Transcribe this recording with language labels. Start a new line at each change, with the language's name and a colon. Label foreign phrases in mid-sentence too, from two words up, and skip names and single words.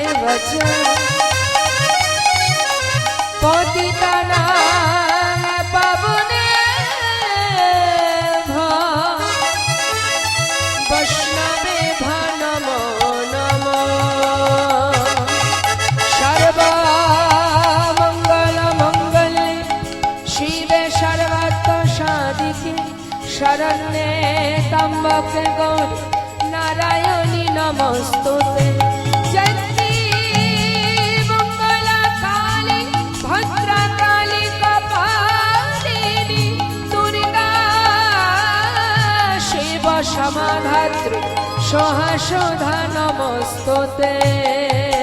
Sanskrit: ভজ পতিতানাং পাবনে বৈষ্ণবে নমো নমো সর্বমঙ্গল মঙ্গলে শিবে সর্বাত্ম সাধিকে শরণ্যে ত্র্যম্বকে গৌরী নারায়ণী নমস্তুতে জয়ন্তী মঙ্গলা কালী ভদ্রা কালী কপালিনী দুর্গা শিব সমাধাত্রী সহস্রধা নমস্তুতে।